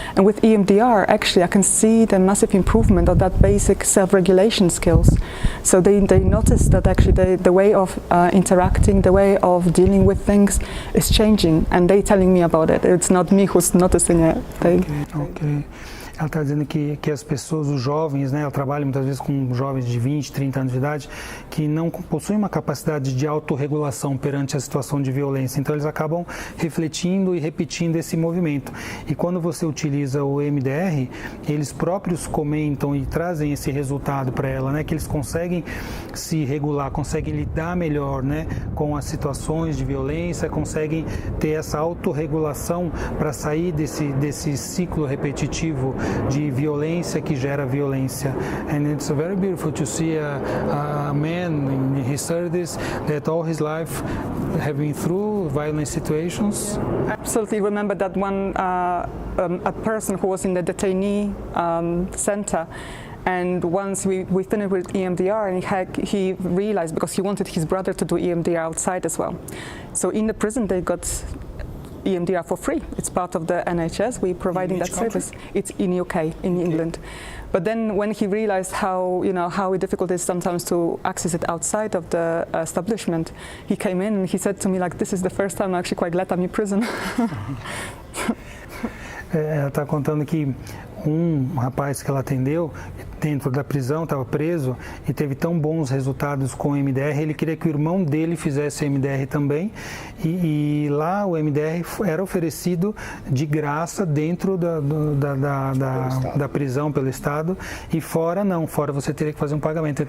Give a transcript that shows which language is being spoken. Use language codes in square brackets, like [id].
[en] And with EMDR, actually, I can see the massive improvement of that basic self-regulation skills. So they notice that actually the way of interacting, the way of dealing with things is changing, and they're telling me about it. It's not me who's noticing it. Okay. [pt] Ela está dizendo que as pessoas, os jovens, né, ela trabalha muitas vezes com jovens de 20, 30 anos de idade, que não possuem uma capacidade de autorregulação perante a situação de violência. Então eles acabam refletindo e repetindo esse movimento. E quando você utiliza o EMDR, eles próprios comentam e trazem esse resultado para ela, né, que eles conseguem se regular, conseguem lidar melhor, né, com as situações de violência, conseguem ter essa autorregulação para sair desse ciclo repetitivo de violência que gera violência. [en] And it's very beautiful to see a man in his 30s that all his life have been through violent situations. Absolutely. Remember that one a person who was in the detainee center, And once we finished with EMDR, and he realized, because he wanted his brother to do EMDR outside as well. So in the prison they got EMDR for free. It's part of the NHS. We're providing that service. It's in UK, in England. But then when he realized how difficult it is sometimes to access it outside of the establishment, he came in and he said to me, like, this is the first time I'm actually quite glad I'm in prison. [pt] Ela está contando que rapaz que ela atendeu dentro da prisão, estava preso e teve tão bons resultados com o MDR, ele queria que o irmão dele fizesse o MDR também e lá o MDR era oferecido de graça dentro da prisão pelo Estado e fora não, fora você teria que fazer um pagamento.